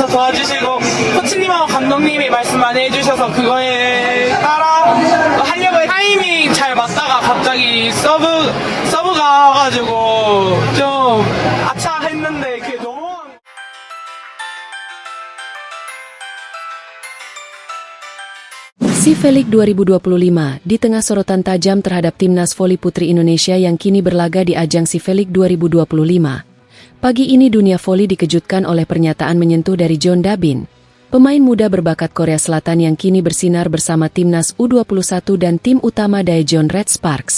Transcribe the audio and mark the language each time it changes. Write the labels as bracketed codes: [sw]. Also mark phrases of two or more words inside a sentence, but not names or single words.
[ko] 와주시고 코치님하고 감독님이 말씀 많이 해주셔서 그거에 따라 하려고 타이밍 잘 맞다가 갑자기 서브가 와가지고 좀 아차 했는데 그게 너무 [id] SEAFLIC 2025 di tengah sorotan tajam terhadap timnas voli putri Indonesia yang kini berlaga di ajang SEAFLIC 2025. Pagi ini dunia voli dikejutkan oleh pernyataan menyentuh dari Jeon Da-bin, pemain muda berbakat Korea Selatan yang kini bersinar bersama timnas U21 dan tim utama Daejeon Red Sparks.